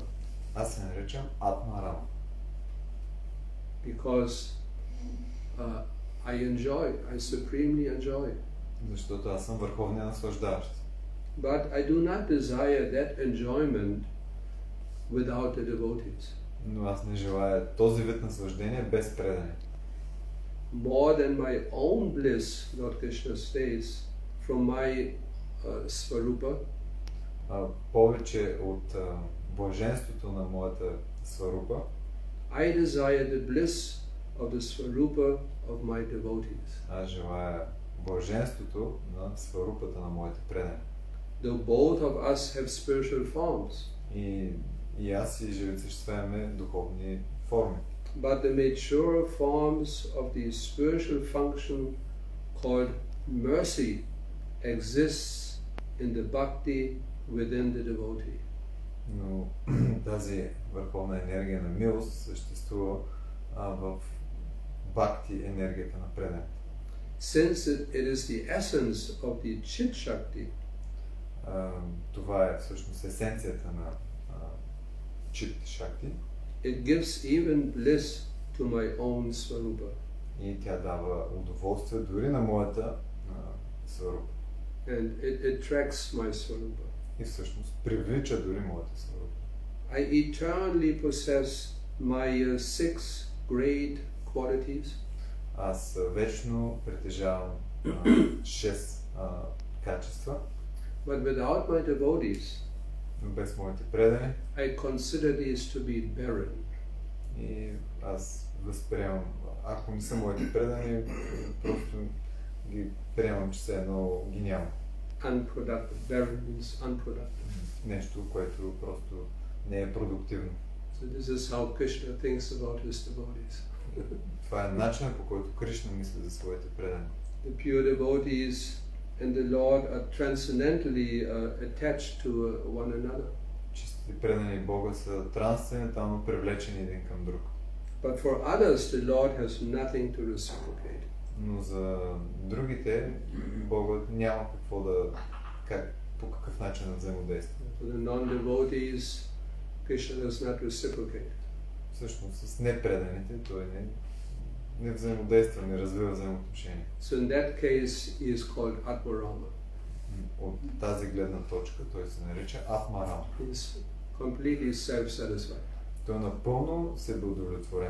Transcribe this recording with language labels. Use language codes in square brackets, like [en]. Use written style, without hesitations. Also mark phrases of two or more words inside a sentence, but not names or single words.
[bg] Аз се наричам Атмарама, [en] because I supremely enjoy. [bg] защото аз съм върховния наслаждаващ. [en] But I do not desire that enjoyment without the devotees. [bg] Но аз не желая този вид наслаждение без предане. [en] More than my own bliss, Lord Krishna states, from my Svarupa, [bg] Повече от блаженството на моята сварупа, [en] I desire the bliss of the Svarupa of my devotees. [bg] Аз желая блаженството на сварупата на моите предани. [en] Though both of us have spiritual forms, [bg] И аз и живите същества имаме духовни форми. [en] but the mature forms of the spiritual function called mercy exists in the bhakti within the devotee. [bg] Но тази върховна енергия на милост съществува в бхакти енергията на предане. [en] Since it is the essence of the Chit Shakti, [bg] Това е всъщност есенцията на Чит Шакти [en] it gives even bliss to my own Svarupa. [bg] и тя дава удоволствие дори на моята сварупа. [en] And it attracts my Svarupa. [bg] И всъщност привлича дори моята сварупа. [en] I eternally possess my 6 great qualities, [bg] Аз вечно притежавам 6 качества, [en] but without my devotees, [bg] но без моите предани [en] I consider these to be barren. [bg] и аз възприемам, ако не са моите предани, просто ги приемам, че все едно ги няма. [en] Unproductive. Barren means unproductive. [bg] Нещо, което просто не е продуктивно. [en] So this is how Krishna thinks about his devotees. [bg] Това е начинът, по който Кришна мисли за своите предани. [en] The pure devotees and the Lord are transcendentally attached to one another. [bg] Чистите предани Бога са трансцендентално привлечени един към друг. [en] But for others, the Lord has nothing to reciprocate. [bg] Но за другите Бога няма какво да, по какъв начин да взаимодейства. [en] For the non-devotees, Krishna does not reciprocate. [bg] Всъщност с непреданите той не взаимодейства, не развива взаимоотношения. [en] So in that case, he is called Atmarama. [bg] От тази гледна точка той се нарича Атмарам. He is completely self-satisfied. Той е напълно себеудовлетворен.